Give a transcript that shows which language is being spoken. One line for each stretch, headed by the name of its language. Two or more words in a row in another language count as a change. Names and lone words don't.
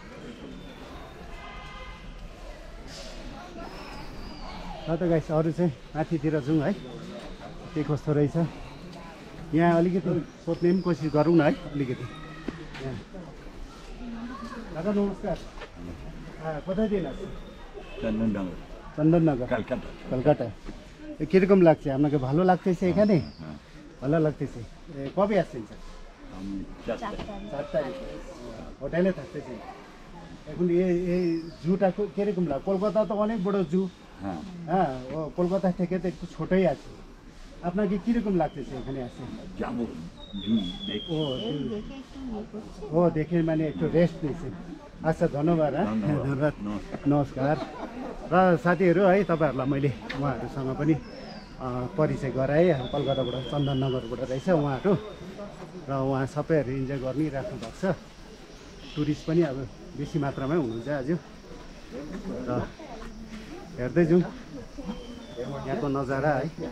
Nepali: र त गाइस अरू चाहिँ माथितिर जाउँ है के कस्तो रहेछ यहाँ अलिकति सोध्ने पनि कोसिस गरौँ न है अलिकति यहाँ दादा नमस्कार कतातिर
Bangla: चंदननगर कलकत्ता কিরকম লাগছে আপনাকে ভালো লাগতেছে এখানে ভালো লাগতেছে কবে আসছেন স্যার 4 তারিখ হোটেলে থাকতেছেন এখন এই জুটা কিরকম লাগে কলকাতা তো অনেক বড় জু হ্যাঁ ও কলকাতা থেকে তো একটু ছোটই আছে আপনাকে কিরকম লাগতেছে এখানে আসে যাবো ও দেখে মানে একটু রেস্ট নিছে
Nepali: अच्छा धन्यवाद धन्यवाद नमस्कार र साथीहरू है तपाईँहरूलाई मैले उहाँहरूसँग पनि परिचय गराएँ कलकत्ताबाट चन्दननगरबाट रहेछ उहाँहरू र उहाँ सबैहरू इन्जोय गरिराख्नु भएको छ टुरिस्ट पनि अब बेसी मात्रामै हुनुहुन्छ आज र हेर्दै जाउँ यहाँको नजारा है